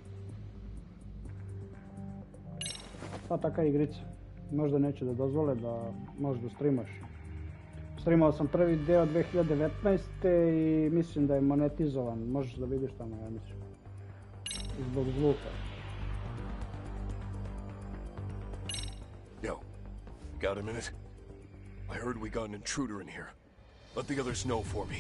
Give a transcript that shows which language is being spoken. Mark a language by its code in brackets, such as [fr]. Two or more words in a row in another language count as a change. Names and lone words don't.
[sr] Pa taka igrica. Možda neće da dozvole da možeš da streamaš. Streamao sam prvi deo 2019. i mislim da je monetizovan. Možeš da vidiš tamo, ja mislim. Zbog zvuka. [en] Yo, got a minute? I heard we got an intruder in here. Let the others know for me.